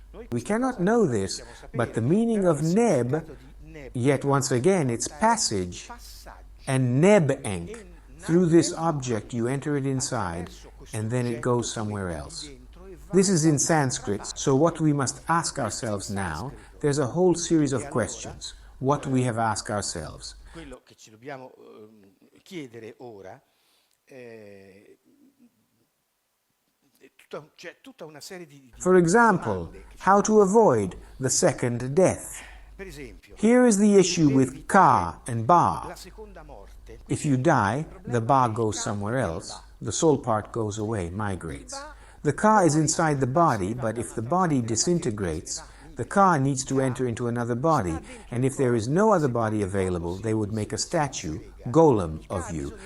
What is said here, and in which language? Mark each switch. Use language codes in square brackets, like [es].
[en] We cannot know this, but the meaning of neb, yet once again it's passage, and neb-ankh. Through this object you enter it inside, and then it goes somewhere else. This is in Sanskrit, so what we must ask ourselves now, there's a whole series of questions. What we have asked ourselves. [it] Quello che ci dobbiamo chiedere ora c'è tutta una serie di [en] For example, how to avoid the second death. Here is the issue with ka and ba. If you die, the ba goes somewhere else, the soul part goes away, migrates. The ka is inside the body, but if the body disintegrates, the ka needs to enter into another body, and if there is no other body available, they would make a statue, golem, of you.